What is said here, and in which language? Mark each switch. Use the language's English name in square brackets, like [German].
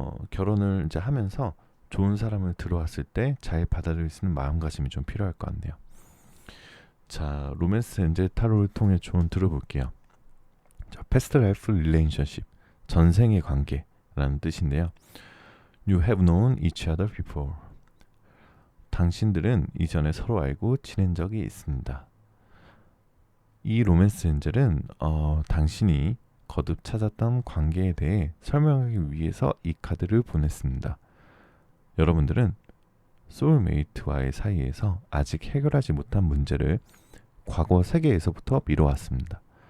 [Korean] 결혼을 이제 하면서 좋은 사람을 들어왔을 때 잘 받아들일 수 있는 마음가짐이 좀 필요할 것 같네요. 자, 로맨스 엔젤 타로를 통해 조언 들어볼게요. 자, [English] past life relationship, [Korean] 전생의 관계라는 뜻인데요. [English] You have known each other before. [Korean] 당신들은 이전에 서로 알고 지낸 적이 있습니다. 이 로맨스 엔젤은 당신이 거듭 찾았던 관계에 대해 설명하기 위해서 이 카드를 보냈습니다. 여러분들은 소울메이트와의 사이에서 아직 해결하지 못한 문제를 과거 세계에서부터 미뤄왔습니다.